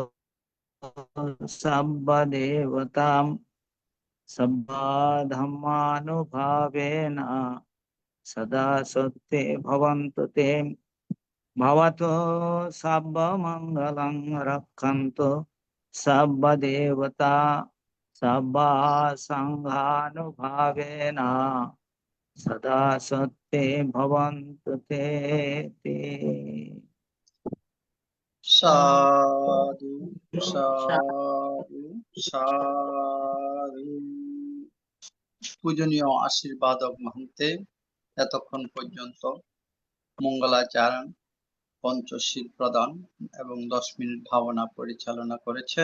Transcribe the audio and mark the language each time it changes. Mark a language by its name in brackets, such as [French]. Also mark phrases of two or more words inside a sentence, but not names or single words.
[Pali] सर्वदेवतां सर्वधर्मानुभावेन सदा सत्ये भवन्तु ते भवतु सर्वमङ्गलं रक्षन्तु सर्वदेवता सर्वसङ्घानुभावेन सदा सत्ये भवन्तु ते সাধু সাধু সাধু। [Bangla] পূজনীয় আশীর্বাদক মহন্তে এতক্ষণ পর্যন্ত মঙ্গলাচরণ, পঞ্চশীল প্রদান এবং 10 মিনিট ভাবনা পরিচালনা করেছেন।